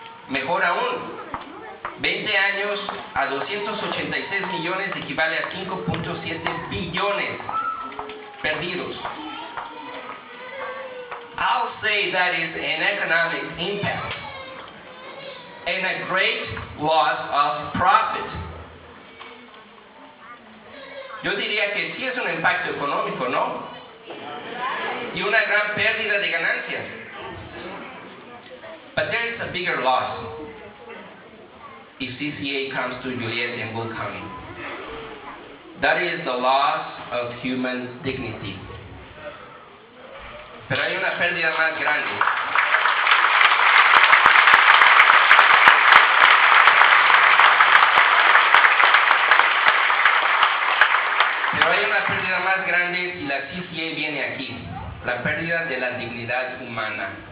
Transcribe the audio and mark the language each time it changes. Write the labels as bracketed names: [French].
[Spanish] Mejor aún, 20 años a 286 millones equivale a 5.7 billones perdidos. [English] I'll say that is an economic impact and a great loss of profit. [Spanish] Yo diría que sí es un impacto económico, ¿no? Y una gran pérdida de ganancias. [English] But there is a bigger loss if CCA comes to Joliet and Will County. That is the loss of human dignity. [Spanish] Pero hay una pérdida más grande. Pero hay una pérdida más grande si la CCA viene aquí, la pérdida de la dignidad humana.